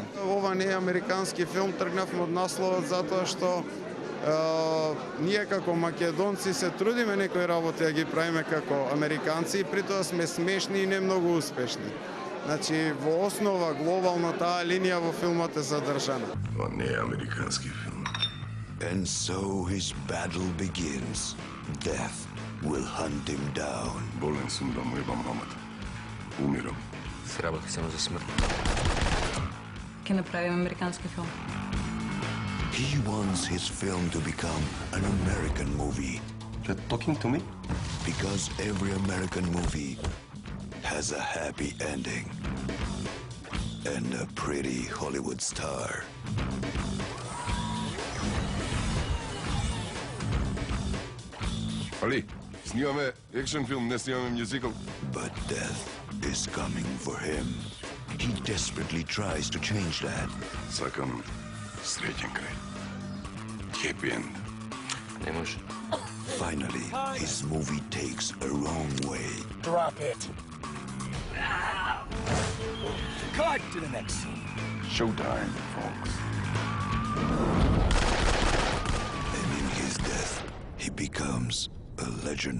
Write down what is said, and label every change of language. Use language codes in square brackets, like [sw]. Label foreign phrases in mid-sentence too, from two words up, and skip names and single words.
[mk] Ова не е американски филм, тргнавме од насловот затоа што ние како македонци се трудиме некои работи да ги правиме како американци и при тоа сме смешни и не многу успешни. Значи, во основа, глобално таа линија во филмот е задржана. Ова не е американски филм. [en] And so his battle begins. Death will hunt him down. [mk] Болен сум да му ебам мамата. Умирам. Се работи само за смрт. Ќе направим американски филм. [en] He wants his film to become an American movie. You're talking to me? Because every American movie has a happy ending. And a pretty Hollywood star. [mk] Али, снимаме екшен филм, не снимаме мюзикл. [en] But death is coming for him. He desperately tries to change that. [mk] Сакам среќен крај. [en] Happy end. [mk] Не може. [en] Finally, his movie takes a wrong way. Drop it. Cut to the next scene. Showtime, folks. And in his death, he becomes a legend.